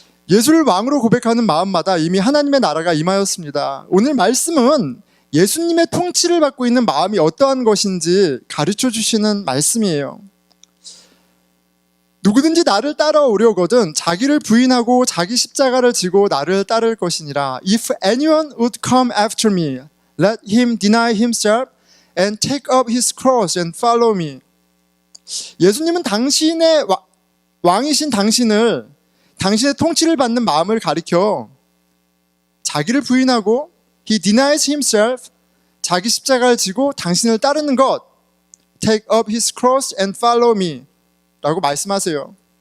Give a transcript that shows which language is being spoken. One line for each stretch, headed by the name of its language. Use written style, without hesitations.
Korean: 예수를 왕으로 고백하는 마음마다 이미 하나님의 나라가 임하였습니다. 오늘 말씀은 예수님의 통치를 받고 있는 마음이 어떠한 것인지 가르쳐 주시는 말씀이에요. 누구든지 나를 따라오려거든 자기를 부인하고 자기 십자가를 지고 나를 따를 것이니라.
English: If anyone would come after me, let him deny himself and take up his cross and follow me.
Korean: 예수님은 당신의 왕이신 당신을, 당신의 통치를 받는 마음을 가리켜 자기를 부인하고
English: He denies himself,
Korean: 자기 십자가를 지고 당신을 따르는 것,
English: take up his cross and follow me
Korean: 라고 말씀하세요.